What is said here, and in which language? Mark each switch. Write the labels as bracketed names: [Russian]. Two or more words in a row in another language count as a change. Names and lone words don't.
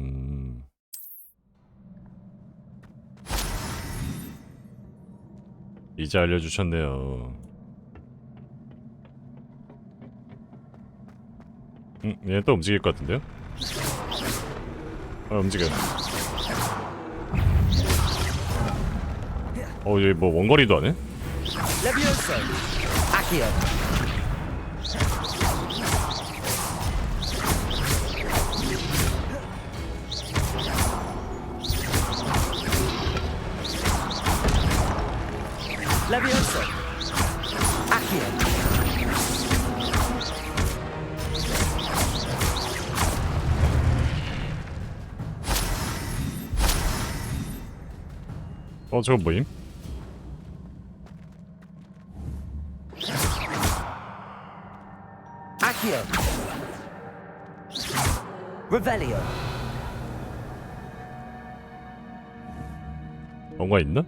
[Korean] 이제 알려주셨네요. 얘는 또 움직일 것 같은데요? 움직여. 얘 뭐 원거리도 안 해? [Latin] Levioso. Accio. Levioso. Accio. [Korean] 저거 뭐임? [Latin] Accio. Revelio. [Korean] 뭔가 있나?